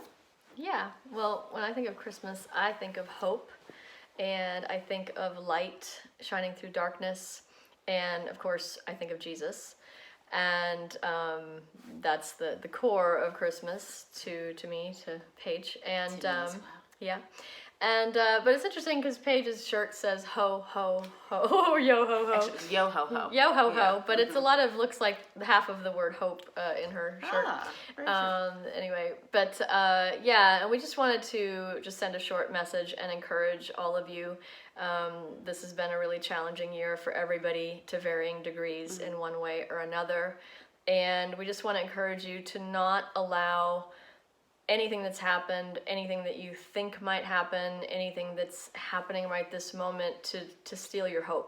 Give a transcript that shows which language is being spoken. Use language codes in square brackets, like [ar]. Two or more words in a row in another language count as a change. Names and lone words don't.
[en] Yeah, well, when I think of Christmas, I think of hope, and I think of light shining through darkness, and of course, I think of Jesus. And that's the core of Christmas to me, to Paige. And yeah. And but it's interesting because Paige's shirt says ho ho ho yo ho ho. Actually, it's yo ho ho. Yo ho ho, Yeah. but it's a lot of looks like half of the word hope in her shirt. Very true. Anyway, but yeah, and we just wanted to just send a short message and encourage all of you. This has been a really challenging year for everybody to varying degrees in one way or another, and we just want to encourage you to not allow anything that's happened, anything that you think might happen, anything that's happening right this moment to steal your hope.